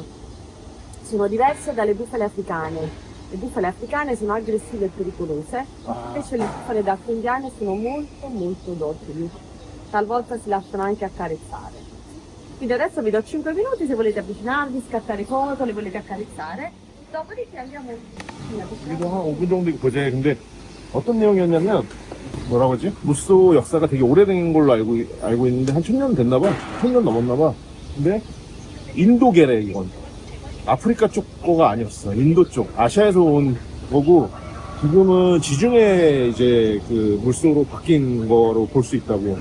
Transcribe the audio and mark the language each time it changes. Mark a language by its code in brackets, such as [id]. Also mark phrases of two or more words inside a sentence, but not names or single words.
[it] Sono diverse dalle bufale africane. Le bufale africane sono aggressive e pericolose, invece le bufale d'acqua indiane sono molto docili. Talvolta si lasciano anche accarezzare. Quindi adesso vi do 5 minuti se volete avvicinarvi, scattare foto, le volete accarezzare. Dopodiché andiamo [ko] 여기도 한 5분 정도 보재. 근데 어떤 내용이었냐면 뭐라고 하지? 무쏘 역사가 되게 오래된 걸로 알고 있는데 한 1000년 됐나봐. 1000년 넘었나봐. 근데 인도계래 이건. 아프리카 쪽 거가 아니었어. 인도 쪽, 아시아에서 온 거고 지금은 지중해 이제 그 물소로 바뀐 거로 볼 수 있다고.